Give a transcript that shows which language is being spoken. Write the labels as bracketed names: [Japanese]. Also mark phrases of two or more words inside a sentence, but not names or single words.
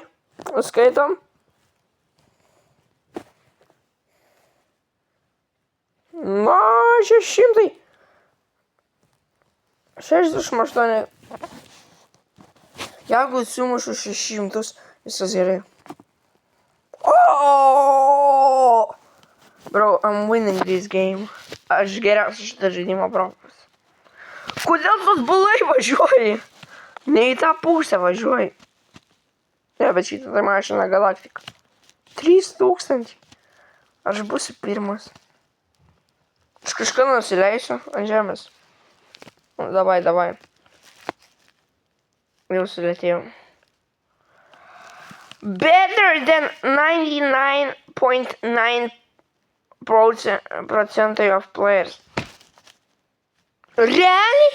[Lithuanian] Skaitom. Na, 600. 68. Jeigu sumušu 600, viskas gerai. Oh! [English] Bro, I'm winning this game. [Lithuanian] Aš geriausias šitą žaidimą brokas. Kodėl tu atbulai važiuoji? Ne į tą pusę važiuoji. Ne, bet šitą tai mašina galaktika. 3000. Aš būsiu pirmas. Aš kažką nusileisiu ant žemės. Davai. Jau sulėtėjau. [English] Better than 99.9% of players. [Lithuanian] Realiai?